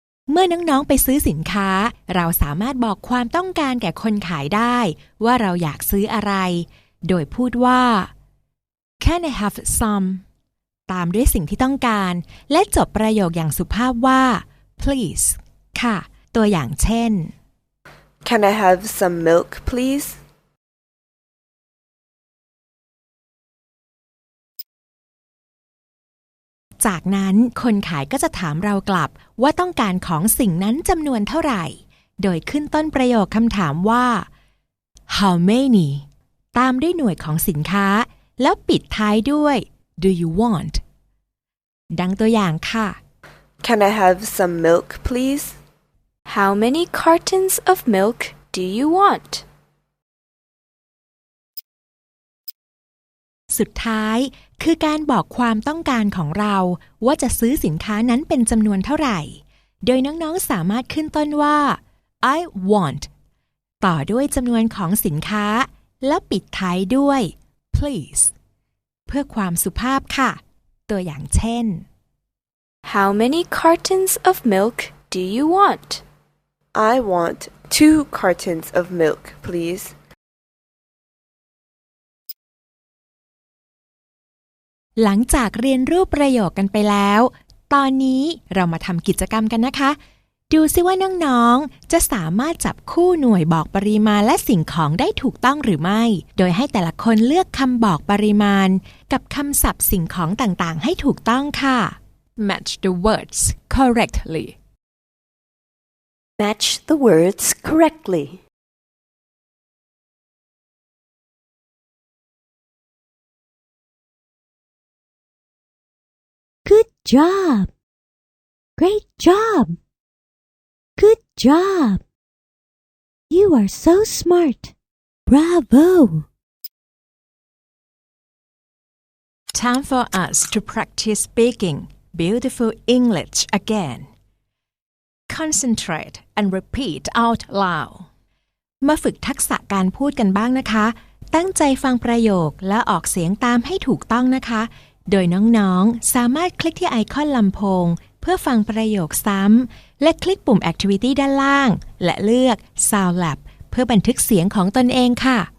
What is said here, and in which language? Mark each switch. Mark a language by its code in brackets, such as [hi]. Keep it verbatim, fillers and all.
[th] เมื่อน้องๆไปซื้อสินค้าเราสามารถบอกความต้องการแก่คนขายได้ว่าเราอยากซื้ออะไรโดยพูดว่า [en] Can I have some [th] ตามด้วยสิ่งที่ต้องการและจบประโยคอย่างสุภาพว่า [en] Please [th] ค่ะตัวอย่างเช่น [en] Can I have some milk, please? [th] จากนั้นคนขายก็จะถามเรากลับว่าต้องการของสิ่งนั้นจำนวนเท่าไหร่โดยขึ้นต้นประโยคคำถามว่า [en] How many [th] ตามด้วยหน่วยของสินค้าแล้วปิดท้ายด้วย [en] Do you want [th] ดังตัวอย่างค่ะ [en] Can I have some milk, please? How many cartons of milk do you want? [th] สุดท้ายคือการบอกความต้องการของเราว่าจะซื้อสินค้านั้นเป็นจำนวนเท่าไหร่โดยน้องๆสามารถขึ้นต้นว่า [en] I want [th] ต่อด้วยจำนวนของสินค้าและปิดท้ายด้วย [en] please [th] เพื่อความสุภาพค่ะตัวอย่างเช่น [en] How many cartons of milk do you want? I want two cartons of milk, please. [th] หลังจากเรียนรูปประโยคกันไปแล้ว ตอนนี้เรามาทำกิจกรรมกันนะคะ ดูซิว่าน้องๆจะสามารถจับคู่หน่วยบอกปริมาณและสิ่งของได้ถูกต้องหรือไม่ โดยให้แต่ละคนเลือกคำบอกปริมาณกับคำศัพท์สิ่งของต่างๆให้ถูกต้องค่ะ [en] Match the words correctly. Match the words correctly. Good job. Great job. Good job. You are so smart. Bravo. Time for us to practice speaking beautiful English again. Concentrate and repeat out loud. [th] มาฝึกทักษะการพูดกันบ้างนะคะ ตั้งใจฟังประโยคและออกเสียงตามให้ถูกต้องนะคะโดยน้องๆสามารถคลิกที่ไอคอนลำโพงเพื่อฟังประโยคซ้ำและคลิกปุ่ม Activity ด้านล่างและเลือก Sound Lab เพื่อบันทึกเสียงของตนเองค่ะ